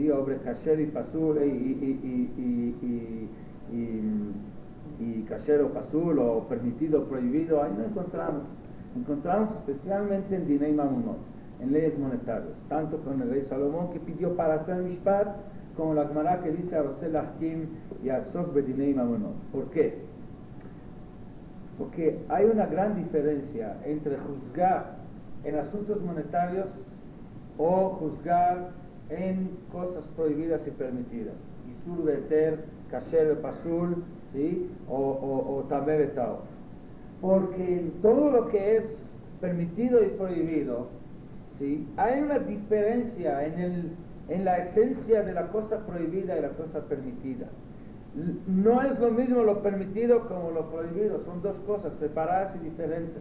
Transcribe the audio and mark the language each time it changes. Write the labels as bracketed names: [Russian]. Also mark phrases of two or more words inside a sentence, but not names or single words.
[Spanish] Sobre kasher y pasul y kasher o pasul, o permitido o prohibido. Ahí no encontramos. Encontramos especialmente en [Hebrew] דיני ממונות, [Spanish] en leyes monetarias, tanto con el rey Salomón que pidió para hacer mishpat, como la Gemara que dice [Hebrew] הרוצה להחכים יעסוק בדיני ממונות. [Spanish] ¿Por qué? Porque hay una gran diferencia entre juzgar en asuntos monetarios o juzgar en cosas prohibidas y permitidas. [Hebrew] איסור והיתר, כשר פסול, [Spanish] ¿sí? [Hebrew] או טמא וטהור. [Spanish] Porque en todo lo que es permitido y prohibido, ¿sí? Hay una diferencia en la esencia de la cosa prohibida y la cosa permitida. No es lo mismo lo permitido como lo prohibido, son dos cosas separadas y diferentes.